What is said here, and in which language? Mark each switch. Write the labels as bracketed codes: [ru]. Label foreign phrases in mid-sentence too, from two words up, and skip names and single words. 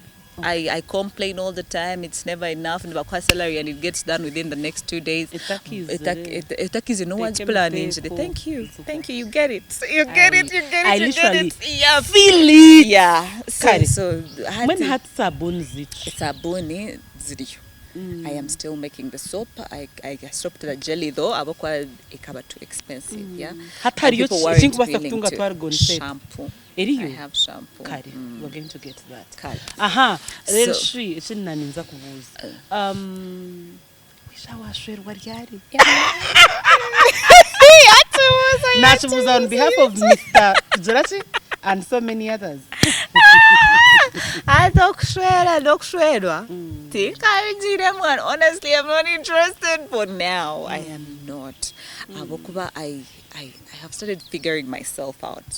[en] I complain all the time. It's never enough in the salary, and it gets done within the next 2 days. It is no one's planning. Thank you. You get it. You get it. I literally yeah, feel it. Yeah. So when had sabuni [nyn] ziri. [en] I am still making the soap. I stopped the jelly though. [nyn] Abokwa ikaba [en] too expensive. Yeah. People weren't willing to shampoo. I have shampoo. We're going to get that. Aha. [nyn] Rero shi ikintu ninza kubuza. Wishawashwerwa ryari? [en] Nachibuza on behalf of Mr. Jurachi and so many others. [nyn] Dokushwerwa. [en] Honestly, I'm not interested for now. I am not. I have started figuring myself out.